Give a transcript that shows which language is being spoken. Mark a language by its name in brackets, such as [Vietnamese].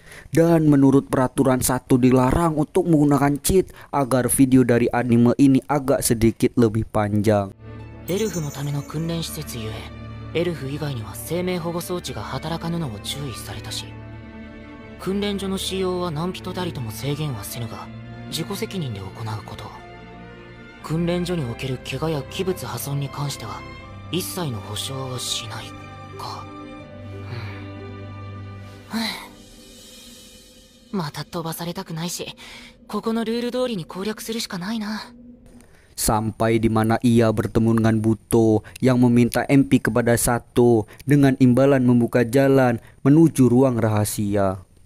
[Indonesian] Dan menurut peraturan Sato dilarang untuk menggunakan cheat agar video dari anime ini agak sedikit lebih panjang. [Japanese] エルフのための訓練施設ゆえ、エルフ以外には生命保護装置が働かぬのを注意されたし、訓練所の使用は何人たりとも制限はせぬが、自己責任で行うこと。訓練所における怪我や器物破損に関しては一切の保証はしないか。また飛ばされたくないし、ここのルール通りに攻略するしかないな。 [Indonesian] Sampai di mana ia bertemu dengan Buto yang meminta MP kepada Sato dengan imbalan membuka jalan menuju ruang rahasia.